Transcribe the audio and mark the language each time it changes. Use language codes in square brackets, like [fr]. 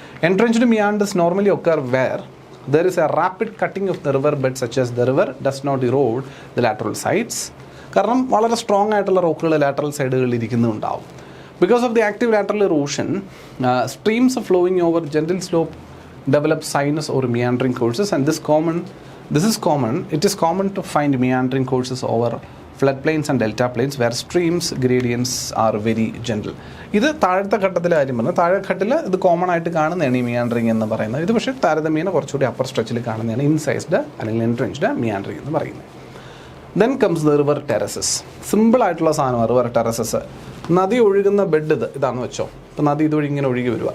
[en] Entrenched meanders normally occur where there is a rapid cutting of the river bed such as the river does not erode the lateral sides. [ml] കാരണം വളരെ strong ആയിട്ടുള്ള റോക്കുകൾ lateral സൈഡുകളിൽ ഇരിക്കുന്നുണ്ടാവും. [en] Because of the active lateral erosion, streams flowing over gentle slope develop sinus or meandering courses, and this is common. It is common to find meandering courses over floodplains and delta plains where streams gradients are very gentle. [ml] ഇത് താഴത്തെ ഘട്ടത്തിലെ കാര്യം പറഞ്ഞാൽ താഴെഘട്ടിൽ ഇത് common ആയിട്ട് കാണുന്നതാണ് ഈ meandering എന്ന് പറയുന്നത്. ഇത് പക്ഷേ താരതമ്യേന കുറച്ചുകൂടി അപ്പർ സ്ട്രെച്ചിൽ കാണുന്നതാണ് ഇൻസൈസ്ഡ് അല്ലെങ്കിൽ എൻട്രൻച്ച്ഡ് മിയാൻഡറിങ് എന്ന് പറയുന്നത്. [en] Then comes the river terraces. [ml] സിമ്പിളായിട്ടുള്ള സാധനമാണ് റിവർ ടെറസസ്. നദി ഒഴുകുന്ന ബെഡ് ഇതാണെന്ന് വെച്ചോ. ഇപ്പോൾ നദി ഇതുവഴി ഇങ്ങനെ ഒഴുകി വരിക.